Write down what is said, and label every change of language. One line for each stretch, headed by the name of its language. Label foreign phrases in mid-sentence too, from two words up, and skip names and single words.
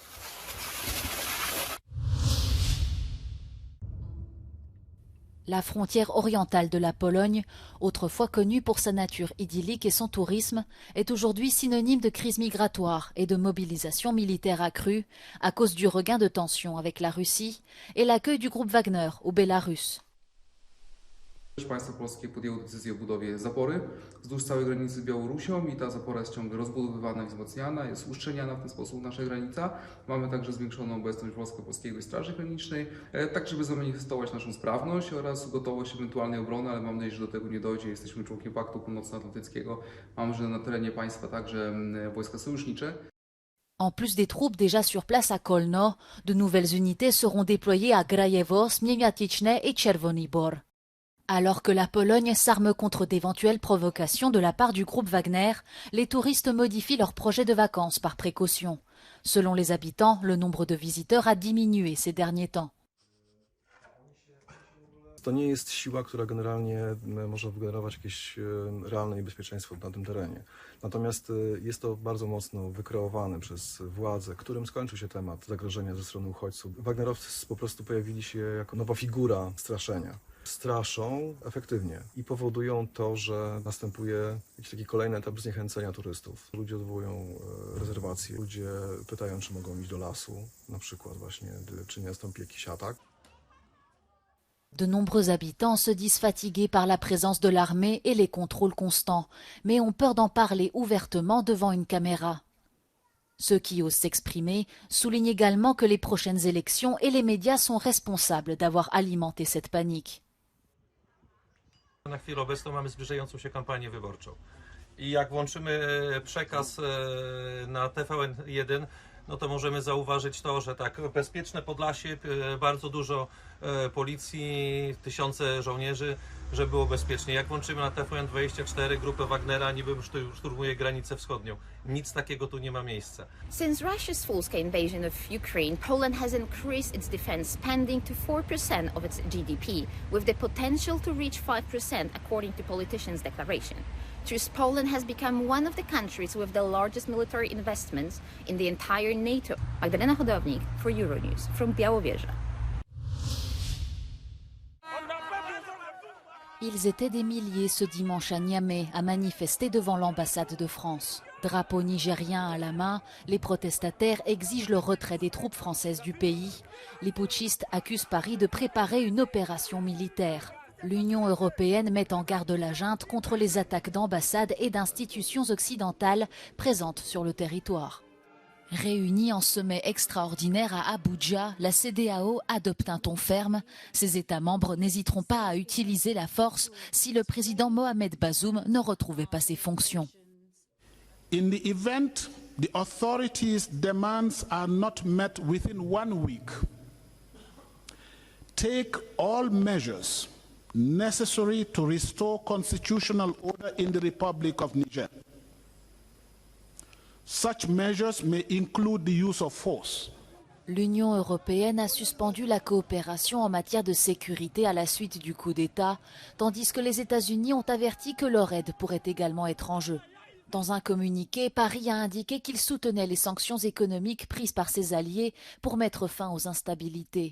French: La frontière orientale de la Pologne, autrefois connue pour sa nature idyllique et son tourisme, est aujourd'hui synonyme de crise migratoire et de mobilisation militaire accrue à cause du regain de tensions avec la Russie et l'accueil du groupe Wagner au Bélarus.
Polish: Państwo polskie podjęło decyzję o budowie zapory wzdłuż całej granicy z Białorusią i ta zapora jest ciągle rozbudowywana i wzmacniana, jest uszczelniana w ten sposób nasza granica. Mamy także zwiększoną obecność Wojsko-Polskiej Straży Granicznej, tak żeby zamanifestować naszą sprawność oraz gotowość ewentualnej obrony, ale mam nadzieję, że do tego nie dojdzie. Jesteśmy członkiem Paktu Północnoatlantyckiego, mamy że na terenie państwa także wojska sojusznicze.
French: En plus des troupes déjà sur place à Kolno, de nouvelles unités seront déployées à Grajewo, Śmieniatycne et Czerwony Bor. Alors que la Pologne s'arme contre d'éventuelles provocations de la part du groupe Wagner, les touristes modifient leurs projets de vacances par précaution. Selon les habitants, le nombre de visiteurs a diminué ces derniers temps.
Polish: To nie jest siła, która generalnie może wygenerować jakieś realne niebezpieczeństwo na tym terenie. Natomiast jest to bardzo mocno wykreowane przez władze, którym skończył się temat zagrożenia ze strony uchodźców. Wagnerowcy po prostu pojawili się jako nowa figura straszenia. Straszą efektywnie i powodują to, że następuje jakiś taki kolejny etap zniechęcenia turystów. Ludzie odwołują rezerwacje, ludzie pytają, czy mogą iść do lasu, na przykład właśnie, czy nie nastąpi jakiś atak.
French: De nombreux habitants se disent fatigués par la présence de l'armée et les contrôles constants, mais ont peur d'en parler ouvertement devant une caméra. Ceux qui osent s'exprimer soulignent également que les prochaines élections et les médias sont responsables d'avoir alimenté cette panique.
Polish: Na chwilę obecną mamy zbliżającą się kampanię wyborczą. I jak włączymy przekaz na TVN1, no to możemy zauważyć to, że tak, bezpieczne Podlasie, bardzo dużo policji, tysiące żołnierzy, żeby było bezpiecznie. Jak włączymy na TVN24 grupę Wagnera, niby szturmuje granicę wschodnią. Nic takiego tu nie ma miejsca.
English: Since Russia's full-scale invasion of Ukraine, Poland has increased its defense spending to 4% of its GDP, with the potential to reach 5% according to politicians' declaration. Thus, Poland has become one of the countries with the largest military investments in the entire NATO. Magdalena Hodownik for Euronews from Białowieża.
French: Ils étaient des milliers ce dimanche à Niamey à manifester devant l'ambassade de France. Drapeau nigérien à la main, les protestataires exigent le retrait des troupes françaises du pays. Les putschistes accusent Paris de préparer une opération militaire. L'Union européenne met en garde la junte contre les attaques d'ambassades et d'institutions occidentales présentes sur le territoire. Réunis en sommet extraordinaire à Abuja, la CEDEAO adopte un ton ferme. Ses États membres n'hésiteront pas à utiliser la force si le président Mohamed Bazoum ne retrouvait pas ses fonctions.
English: In the event the authorities' demands are not met within 1 week, take all measures necessary to restore constitutional order in the Republic of Niger. Such measures may include the use of force.
French: L'Union européenne a suspendu la coopération en matière de sécurité à la suite du coup d'État, tandis que les États-Unis ont averti que leur aide pourrait également être en jeu. Dans un communiqué, Paris a indiqué qu'il soutenait les sanctions économiques prises par ses alliés pour mettre fin aux instabilités.